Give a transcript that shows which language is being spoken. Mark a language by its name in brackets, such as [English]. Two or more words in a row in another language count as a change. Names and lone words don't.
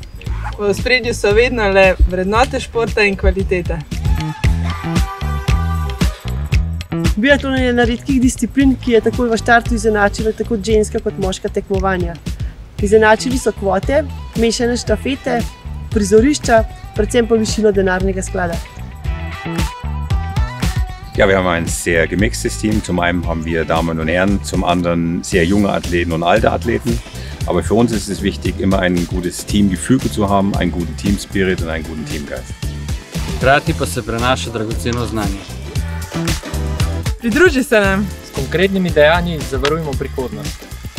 [Slovenian] V ospredju so vedno le vrednote športa in kvalitete. Biatlon je ena redkih disciplin, ki je takoj v štartu izenačila tako ženska kot moška tekmovanja. Izenačili so kvote, mešane štafete, prizorišča, predvsem pa višino denarnega sklada. [German] Ja, wir haben ein sehr gemixtes Team. Zum einen haben wir Damen und Herren, zum anderen sehr junge Athleten und alte Athleten. Aber für uns ist es wichtig, immer ein gutes Teamgefüge zu haben, einen guten Teamspirit und einen guten Teamgeist. [Slovenian] Hkrati pa se prenaša dragoceno znanje. Pridruži se nam! S konkretnimi dejanji zavarujemo prihodnost.